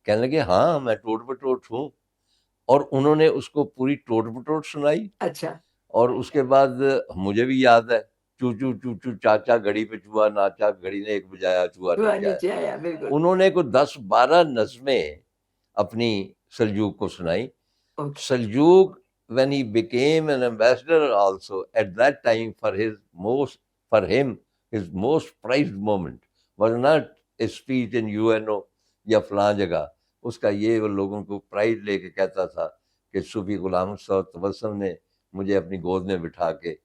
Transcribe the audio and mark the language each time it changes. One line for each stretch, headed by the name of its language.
Urdu: کہنے لگے ہاں میں ٹوٹ بٹوٹ ہوں. اور انہوں نے اس کو پوری ٹوٹ بٹوٹ سنائی. اچھا. اور اس کے بعد مجھے بھی یاد ہے چو چو چو چو چاچا گھڑی پہ چوہا ناچا، گھڑی نے ایک بجایا چوہا ہوا نیچے نیچے آیا. آیا. بالکل. انہوں نے کوئی 10-12 نظمیں اپنی سلجوق کو سنائی.
English: Okay. Saljooq when he became an ambassador also at that time for him his most prized moment was not a speech in UNO
Urdu: یا فلاں جگہ. اس کا یہ وہ لوگوں کو پرائز لے کے کہتا تھا کہ صوفی غلام صاحب تبسم نے مجھے اپنی گود میں بٹھا کے